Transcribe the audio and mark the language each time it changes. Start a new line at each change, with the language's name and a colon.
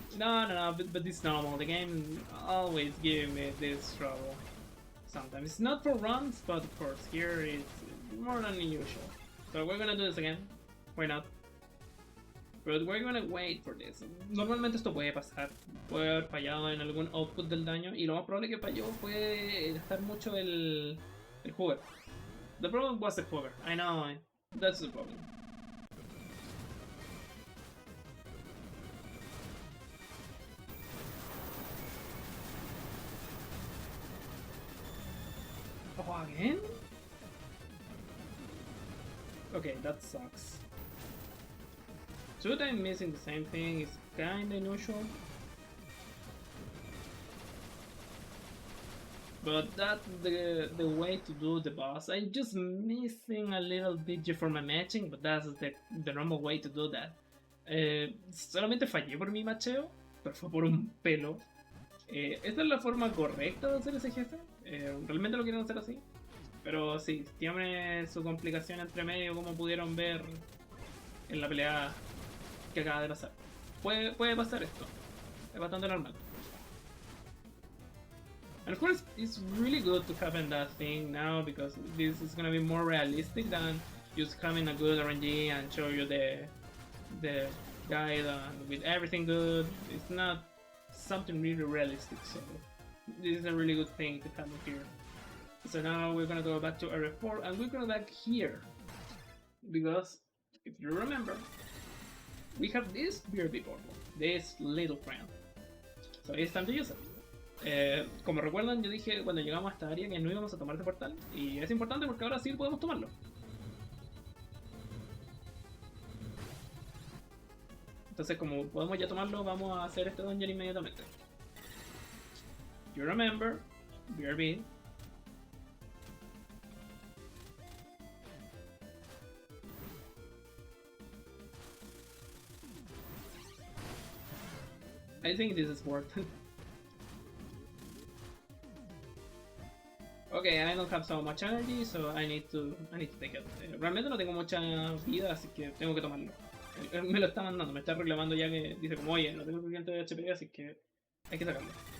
English: No, but it's normal. The game always gives me this trouble. Sometimes it's not for runs, but of course here it's more than usual. So we're gonna do this again. Why not? But we're gonna wait for this. Normalmente esto puede pasar. Puede haber fallado en algún output del daño. Y lo más probable que falló fue gastar mucho el hover. The problem was the hover. I know. That's the problem. Oh, again? Okay, that sucks. 2 times missing the same thing is kinda unusual. But that's the way to do the boss. I'm just missing a little bit for my matching, but that's the normal way to do that.
Spanish: Solamente fallé por mi macheo, pero fue por un pelo. ¿Esta es la forma correcta de hacer ese jefe? ¿Realmente lo quieren hacer así? Pero sí, tiene su complicación entre medio, como pudieron ver en la pelea que acaba de pasar. Puede pasar esto. Es bastante normal.
English: And of course, it's really good to have in that thing now, because this is gonna be more realistic than just having a good RNG and show you the guide with everything good. It's not something really realistic, so this is a really good thing to have here. So now we're gonna go back to area 4 and we're gonna go back here, because if you remember, we have this BRB portal, this little friend. So it's time to use it.
Spanish: Como recuerdan, yo dije cuando llegamos a esta área que no íbamos a tomar este portal, y es importante porque ahora sí podemos tomarlo. Entonces, como podemos ya tomarlo, vamos a hacer este dungeon inmediatamente.
English: You remember, BRB. I think this is worth it. Okay, I don't have so much energy, so I need to take it.
Spanish: Realmente no tengo mucha vida, así que tengo que tomarlo. Él me lo está mandando, me está reclamando ya que dice como, oye, no tengo suficiente HP, así que hay que sacarlo.